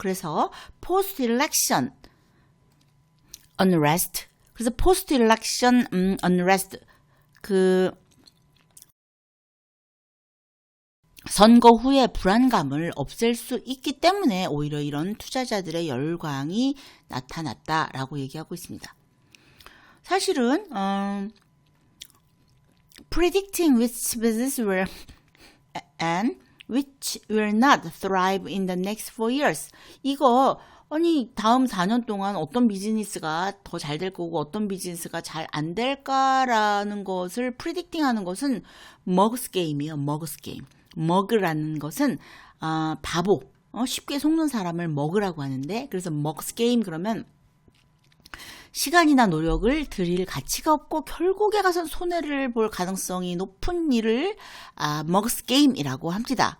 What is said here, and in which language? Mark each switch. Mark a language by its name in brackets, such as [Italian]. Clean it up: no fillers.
[Korean] 그래서 [English] post election unrest. [Korean] 그래서 [English] post election unrest [Korean] 그 선거 후에 불안감을 없앨 수 있기 때문에 오히려 이런 투자자들의 열광이 나타났다라고 얘기하고 있습니다. 사실은 [English] predicting which business will and which will not thrive in the next 4 years. [Korean] 이거 아니 다음 4년 동안 어떤 비즈니스가 더 잘 될 거고 어떤 비즈니스가 잘 안 될까라는 것을 프리딕팅하는 것은 머그스 게임이에요. 머그스 게임. 머그라는 것은 바보, 쉽게 속는 사람을 머그라고 하는데 그래서 머그스 게임 그러면 시간이나 노력을 들일 가치가 없고 결국에 가서 손해를 볼 가능성이 높은 일을 머그스 게임이라고 합니다.